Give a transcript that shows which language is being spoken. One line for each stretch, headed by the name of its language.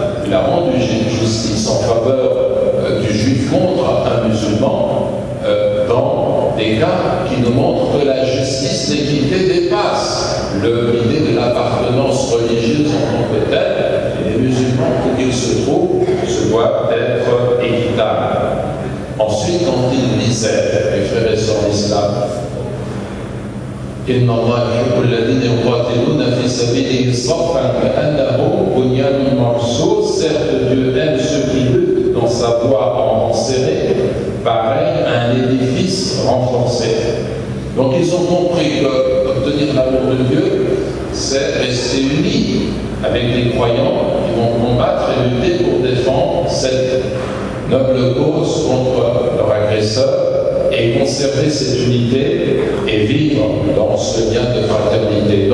French: Il a rendu justice en faveur du juif contre un musulman dans des cas qui nous montrent que la justice, l'équité dépasse l'idée de l'appartenance religieuse en tant que telle. Et les musulmans, où qu'ils se trouvent, se doivent être équitables. Ensuite, quand il disait, mes frères et sœurs d'islam,
Arabic: إن الله يحب الذين يقاتلون في سبيله صفا كأنهم بنيان مرصوص.
French: Certes, Dieu aime ceux qui luttent dans sa voie en rang serré, pareil à un édifice renforcé. Donc ils ont compris qu'obtenir l'amour de Dieu, c'est rester unis avec les croyants qui vont combattre et lutter pour défendre cette noble cause contre leur agresseur, et conserver cette unité et vivre dans ce lien de fraternité.